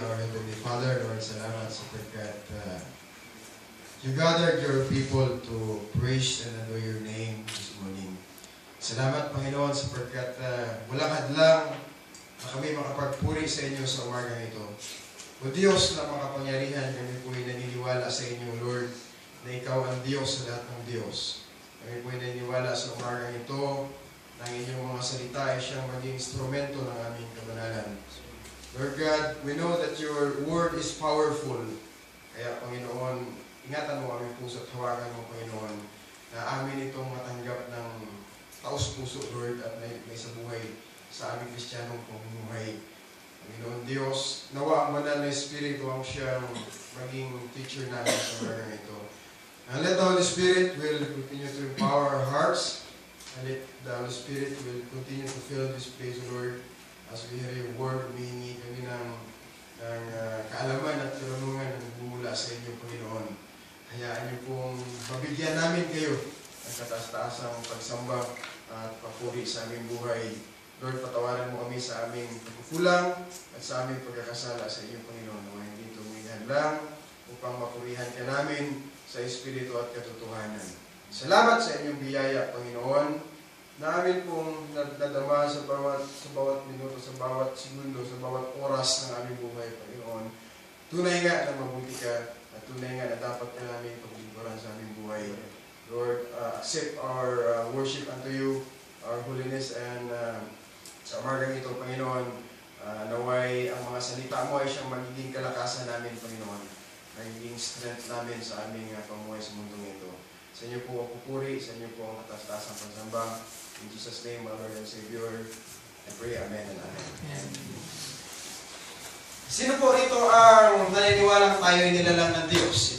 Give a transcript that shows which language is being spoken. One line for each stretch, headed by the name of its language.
English: Our Heavenly Father, Lord,
Filipino: salamat sapagkat
English: you gathered your people to praise and adore your name this morning.
Filipino: Salamat, Panginoon, sapagkat walang hadlang na kami makapagpuri sa inyo sa umagang ito. O Diyos na makapangyarihan, kami po'y naniniwala sa inyo, Lord, na Ikaw ang Diyos sa lahat ng Diyos. Kami po'y naniniwala sa umagang ito na ang inyong mga salita ay siyang maging instrumento ng aming kabanalan.
English: Lord God, we know that your word is powerful.
Filipino: Kaya, Panginoon, ingatan mo aming puso at hawakan mo, Panginoon, na amin itong matanggap ng taos-puso, Lord, at may sa buhay sa aming Kristiyanong pamumuhay. Panginoon Diyos, nawa ang banal na Espiritu ang siyang maging teacher namin sa mga ito.
English: And let the Holy Spirit will continue to empower our hearts, and let the Holy Spirit will continue to fill this place, Lord, as we hear your word.
Filipino: Humihingi kami ng kaalaman at karunungan na nagbumula sa inyo, Panginoon. Hayaan niyo pong mabigyan namin kayo ng kataas-taasang pagsamba at papuri sa aming buhay. Lord, patawaran mo kami sa aming pagkukulang at sa aming pagkakasala sa iyong Panginoon. Mga hindi tumihan lang upang mapurihan ka namin sa Espiritu at katotohanan. Salamat sa inyong biyaya, Panginoon, na amin pong nadadama sa bawat minuto, sa bawat segundo, sa bawat oras ng aming buhay, Panginoon. Tunay nga na mabuti ka at tunay nga na dapat ka namin paglingkuran sa aming buhay. Lord,
English: accept our worship unto you, our holiness,
Filipino: and sa umagang ito, Panginoon, naway ang mga salita mo ay siyang magiging kalakasan namin, Panginoon. Magiging strength namin sa aming pamuhay sa mundong ito. Sa inyo po ang pupuri, sa inyo po ang katas-tasang pagsamba.
English: In Jesus' name, our Lord and Savior, I pray, Amen and Amen.
Filipino: Sino po rito ang naniniwalang tayo ay nilalang ng Diyos?